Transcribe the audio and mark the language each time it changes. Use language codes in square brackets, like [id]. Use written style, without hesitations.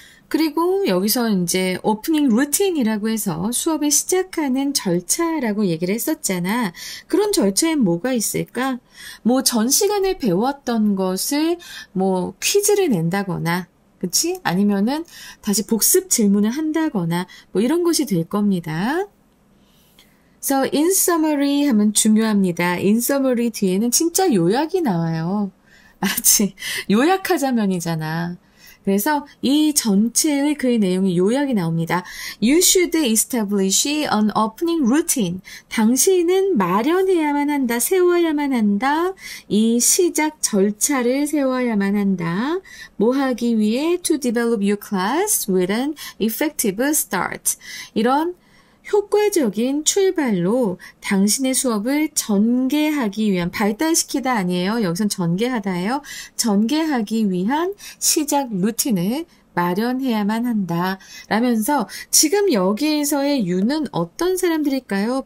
[ko] 그리고 여기서 이제 오프닝 루틴이라고 해서 수업을 시작하는 절차라고 얘기를 했었잖아. 그런 절차엔 뭐가 있을까? 뭐 전 시간에 배웠던 것을 뭐 퀴즈를 낸다거나 그치? 아니면은 다시 복습 질문을 한다거나 뭐 이런 것이 될 겁니다. [en] So in summary [ko] 하면 중요합니다. [en] in summary [ko] 뒤에는 진짜 요약이 나와요. 알았지? 요약하자면이잖아. 그래서 이 전체의 그 내용이 요약이 나옵니다. [en] You should establish an opening routine. [ko] 당신은 마련해야만 한다, 세워야만 한다. 이 시작 절차를 세워야만 한다. 뭐 하기 위해? [en] To develop your class with an effective start. [ko] 이런 효과적인 출발로 당신의 수업을 전개하기 위한, 발달시키다 아니에요. 여기선 전개하다예요. 전개하기 위한 시작 루틴을 마련해야만 한다. 라면서 지금 여기에서의 you는 어떤 사람들일까요?